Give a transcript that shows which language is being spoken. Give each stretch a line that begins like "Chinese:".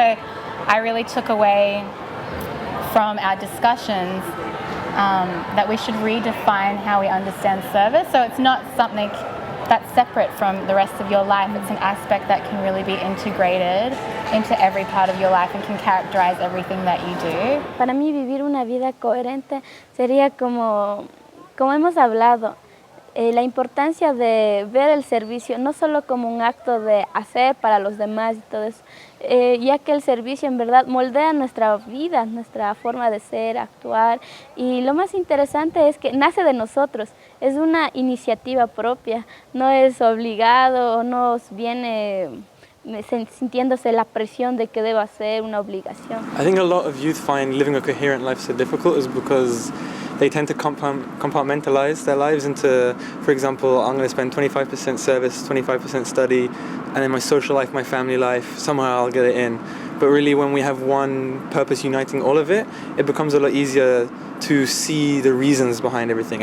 English: So I really took away from our discussions that we should redefine how we understand service. So it's not something that's separate from the rest of your life. It's an aspect that can really be integrated into every part of your life and can characterize everything that you do.
Spanish: Para mí vivir una vida coherente sería como hemos hablado, la importancia de ver el servicio no solo como un acto de hacer para los demás y todo eso, ya que el servicio en verdad moldea nuestra vida, nuestra forma de ser, actuar, y lo más interesante es que nace de nosotros, es una iniciativa propia, no es obligado, no viene sintiéndose la presión de que deba ser una obligación.
English: I think a lot of youth find living a coherent life so difficult is because they tend to compartmentalize their lives into, for example, I'm going to spend 25% service, 25% study, and then my social life, my family life, somehow I'll get it in. But really when we have one purpose uniting all of it, it becomes a lot easier to see the reasons behind everything.